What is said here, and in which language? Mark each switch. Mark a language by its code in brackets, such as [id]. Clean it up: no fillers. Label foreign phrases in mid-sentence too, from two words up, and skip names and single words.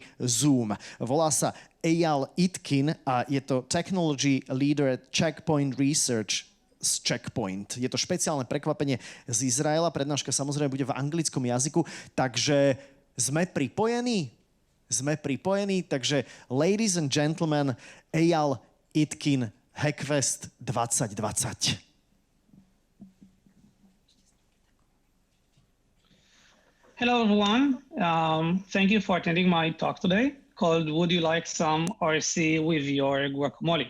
[sk] Zoom. Volá sa Eyal Itkin a je to [en] Technology Leader at Checkpoint Research [sk] z Checkpoint. Je to špeciálne prekvapenie z Izraela. Prednáška samozrejme bude v anglickom jazyku, takže sme pripojení? Sme pripojení, takže [en] ladies and gentlemen, [sk] Eyal Itkin, HackFest 2020. [en] Hello, everyone. Thank you for attending my talk today called Would You Like Some RCE with Your Guacamole?